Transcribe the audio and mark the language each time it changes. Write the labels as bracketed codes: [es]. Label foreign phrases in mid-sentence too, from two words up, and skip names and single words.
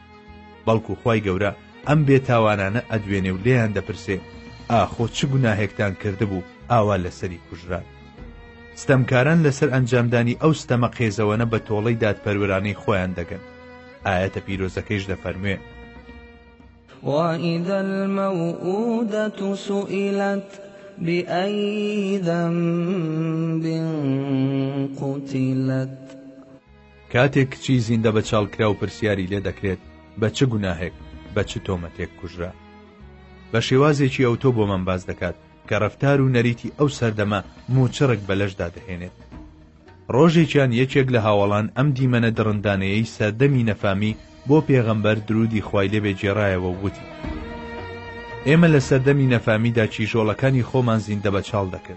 [ckb] بەڵکو خوای گەورە ئەم بێتاوانانە ئەدوێنێ و لێیان دەپرسێ ئاخۆ چ گوناهێکتان کردبوو ئاوا لەسەری کوژران. ستەمکاران لەسەر ئەنجامدانی ئەو ستەمە قێزەوەنە بە تۆڵەی دادپەروەرانەی خۆیان دەگەن. ئاەتە پیرۆزەکەیش دەفەرموێ: [ar] وَإِذَا الْمَوْءُودَةُ سُئِلَتْ بِأَيِّ ذَنبٍ قُتِلَتْ. [ckb] کاتێک کچی زیندە بە چاڵکرا و پرسیاری لێ دەکرێت بە چ گوناهێک بە چ تۆمەتێک کوژرا، بە شێوازێکی ئەوتۆ بۆ من باز دەکات کە ڕەفتار و نەریتی ئەو سەردەما موچڕک بەلەشدا دەهێنێت. ڕۆژێکیان یەکێک لە هاوڵان ئەم دیمەنە دڕندانەیەی سەردەمی نەفامی بۆ پێغەمبەر درودی خوای لێبێ جێڕایەوە و وتی: ئێمە لە سەردەمی نەفامیدا چیژۆڵەکانی خۆمان زیندە بە چاڵ دەکرد.